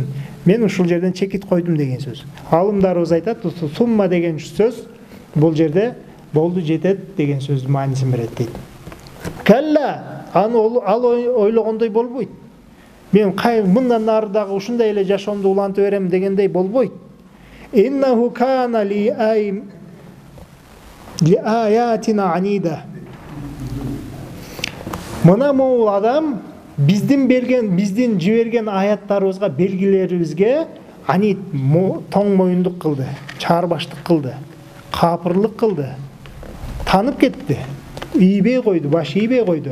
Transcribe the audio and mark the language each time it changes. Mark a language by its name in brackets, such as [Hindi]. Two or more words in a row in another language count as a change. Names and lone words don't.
[Kyrgyz] Мен ушул жерден чекит койдум деген сөз. Алымдарыбыз айтат, сумма деген сөз бул жерде болду жетет деген сөздүн маанисин берет дейт. Калла, ал ойлогондой болбойт. Мен мындан нары дагы ушундай эле жашоомду улантып берем дегендей болбойт. [Arabic] إِنَّهُ كَانَ لِآيَاتِنَا عَنِيدًا. [Kyrgyz] Мына могул адам биздин жиберген аяттарыбызга, белгилерибизге анит тоң моюндук кылды, чаарбаштык кылды, капырлык кылды, танып кетти, ийбей койду, баш ийбей койду.